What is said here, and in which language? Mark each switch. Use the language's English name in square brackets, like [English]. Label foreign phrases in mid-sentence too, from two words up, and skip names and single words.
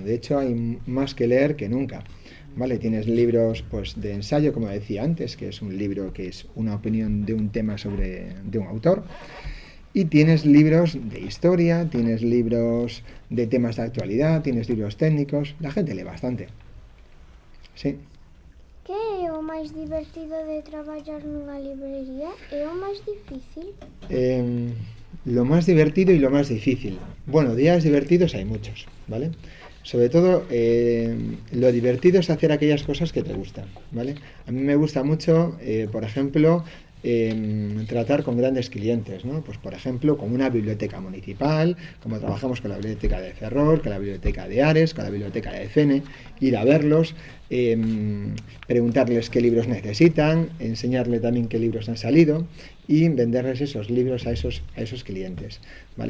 [Spanish] De hecho, hay más que leer que nunca. ¿Vale? Tienes libros pues, de ensayo, como decía antes, que es un libro que es una opinión de un tema de un autor. Y tienes libros de historia, tienes libros de temas de actualidad, tienes libros técnicos. La gente lee bastante. Sí. [Galician] Que é o máis divertido de traballar nunha librería e o máis difícil? [Spanish] Lo más divertido y lo más difícil. Bueno, días divertidos hay muchos, ¿vale? Sobre todo, lo divertido es hacer aquellas cosas que te gustan, ¿vale? A mí me gusta mucho, por ejemplo, tratar con grandes clientes, ¿no? Pues por ejemplo, con una biblioteca municipal, como trabajamos con la biblioteca de Ferrol, con la biblioteca de Ares, con la biblioteca de Fene, ir a verlos, preguntarles qué libros necesitan, enseñarle también qué libros han salido y venderles esos libros a esos clientes, ¿vale?